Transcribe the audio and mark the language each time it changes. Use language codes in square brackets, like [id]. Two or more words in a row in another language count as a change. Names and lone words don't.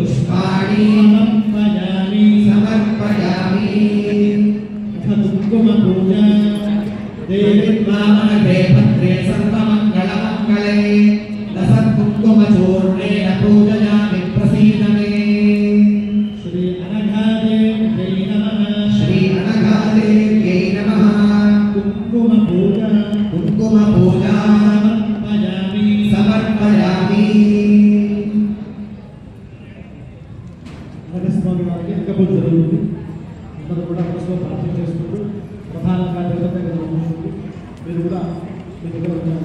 [sa] समर्पयामि कुङ्कुमपूजा देवीर्वामनघे भद्रे सर्वमङ्गलमङ्गले लसत्कुङ्कुमचूर्णेन पूजयामि प्रसीद मे श्री अनघादेव्यै नमः कुङ्कुमपूजा समर्पयामि [te] స్వామి వారికి అంకపూజ జరుగుతుంది. అందరూ కూడా మనసులో ప్రార్థన చేసుకుంటూ ప్రధానంగా దేవత మీరు కూడా మీ దగ్గర ఉన్న